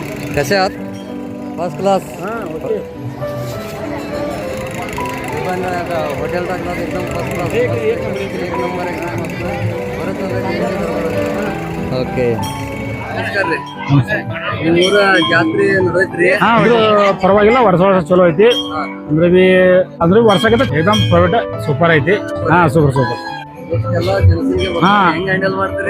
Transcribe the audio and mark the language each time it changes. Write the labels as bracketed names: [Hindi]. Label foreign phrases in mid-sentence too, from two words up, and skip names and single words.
[Marathi] कसे आहात? [English] first class. [Marathi] पण हॉटेल टाकला एकदम [English] first class. [Marathi] एक नंबर एकदम मस्त. [Kannada] ಓಕೆ ಊರ ಜಾತ್ರೆ ನಡೆದೈತ್ರಿ. ಪರವಾಗಿಲ್ಲ, ವರ್ಷ ಚಲೋ ಐತಿ. ಅಂದ್ರೆ ವರ್ಷಕ್ಕೆ ಏಕದಮ್ ಪ್ರೈವೇಟ್ ಸೂಪರ್ ಐತಿ. ಸೂಪರ್. ಎಲ್ಲ ಜನಸಂಖ್ಯೆ ಹೆಂಗ್ ಹ್ಯಾಂಡಲ್ ಮಾಡ್ತೀರಿ?